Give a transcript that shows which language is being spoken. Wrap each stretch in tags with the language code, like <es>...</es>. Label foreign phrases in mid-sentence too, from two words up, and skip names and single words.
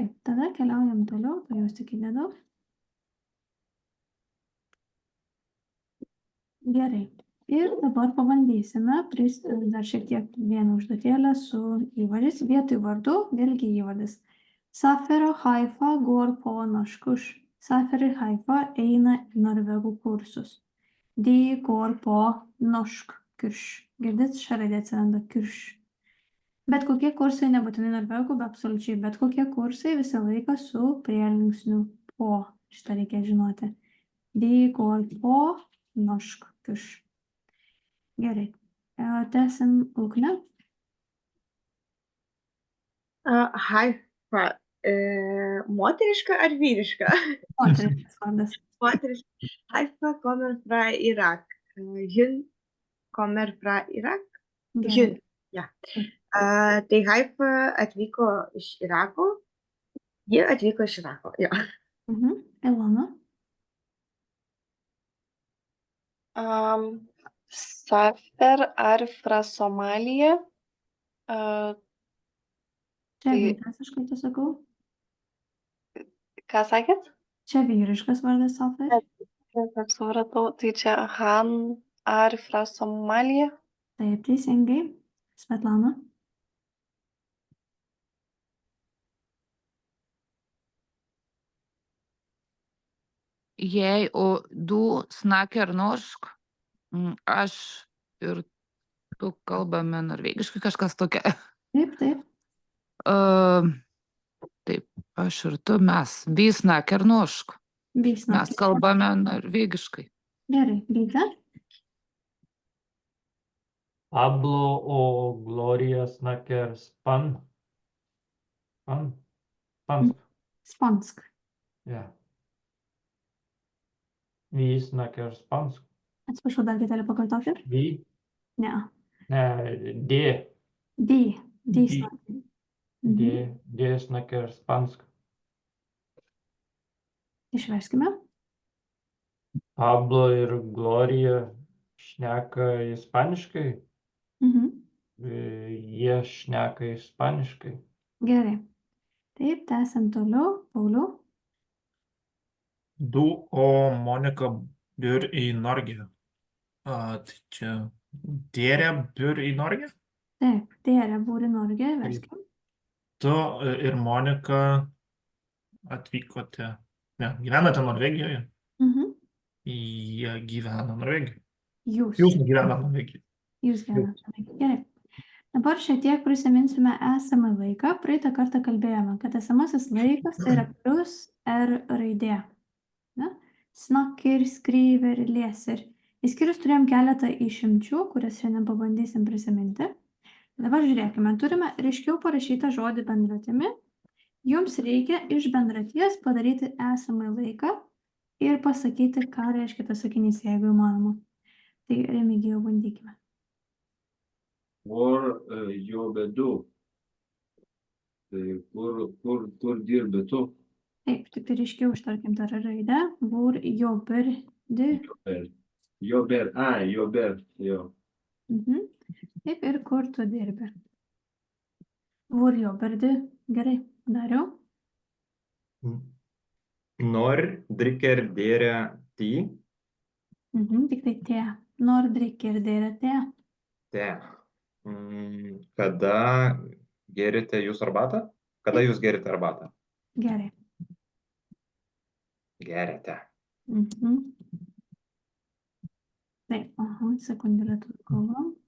<lt>Tada keliaujam toliau, tai jūs tik įdedu. Gerai. Ir dabar pabandysime dar šiek tiek vieną užduotėlę su įvardžiais. Vietoj vardų, vėlgi įvardis.</lt> <no>Safero Haifa går på norskurs.</no> <lt>Saferi Haifa eina į norvegų kursus.</lt> <no>De går på norsk kurs.</no> <lt>Girdit, šią raidę atsiranda kurs. Bet kokie kursai, nebūtinai norvegų, bet absoliučiai bet kokie kursai visą laiką su prielinksniu po. Šitą reikia žinoti. De går på norsk kurs. Gerai. Tęsim Ugne. Haifa. Moteriška ar vyriška? Moteriškas vardas.</lt> <no>Moteriška. Haifa kommer fra Irak. Hun kommer fra Irak.</no> <lt>Gerai.</lt> <no>Hun, ja.</no> <lt>Tai Haifa atvyko iš Irako. Ji atvyko iš Irako, jo. Ilona.</lt> <no>Safer ar fra Somalija?</no> <lt>Čia vyras, aš kartu sakau. Ką sakėt? Čia vyriškas vardas Safer. Supratau, tai čia</lt> <no>Han ar fra Somalija?</no> <lt>Taip, teisingai. Svetlana.</lt> <no>Jei du snakker norsk,</no> <lt>aš ir tu kalbame norvegiškai, kažkas tokia. Taip, taip. Taip, aš ir tu,</lt> <no>vi snakker norsk.</no> <lt>Mes kalbame norvegiškai. Gerai, Ryte.</lt> <no>Hablo o Gloria snakker spansk. Spansk. Ja. Vi snakker spansk.</no> <lt>Atsiprašau, dar kartelį pakartokit.</lt> <no>Vi?</no> <lt>Ne. Ne,</lt> <no>de. De De. snakker. De snakker spansk.</no> <lt>Išverskime. Pablo ir Gloria šneka ispaniškai. Jie šneka ispaniškai. Gerai. Taip, tęsiam toliau. Pauliau.</lt> <no>Du og Monika bor i Norge.</no> <lt>Tai čia</lt> <no>dere bor i Norge? Taip, dere bor i Norge.</no> <lt>Verskim. Tu ir Monika atvykote, ne, gyvenate Norvegijoje? Jie gyvena Norvegijoje. Jūs gyvenate Norvegijoje. Jūs gyvenate Norvegijoje. Gerai. Dabar šiek tiek prisiminsime esamą laiką. Praeitą kartą kalbėjome, kad esamasis laikas tai yra plus R raidė. Ne?</lt> <no>Snakker, skriver, leser.</no> <lt>Išskyrus turėjom keletą išimčių, kurias šiandien pabandysim prisiminti. Dabar žiūrėkime, turime ryškiau parašytą žodį bendratimi. Jums reikia iš bendraties padaryti esamą laiką ir pasakyti, ką reiškia tas sakinys, jeigu įmanoma. Tai Remigijau, bandykime.</lt> <no>Hvor jobber du?</no> <lt>Tai kur dirbi tu? Taip, tik tai ryškiau ištarkim tą raidę.</lt> <no>Hvor jobber du? Jobber, jobber, jo.</no> <lt>Taip, ir kur tu dirbi.</lt> <no>Hvor jobber du?</no> <lt>Gerai, Dariau.</lt> <no>Når drikker dere te?</no> <lt>Tik tai</lt> <no>te. Når drikker dere te?</no> <lt>Te. Kada gerite jūs arbatą? Kada jūs gerite arbatą? Gerai. Gerite. Taip, sekundėlę turiu galvą.</lt>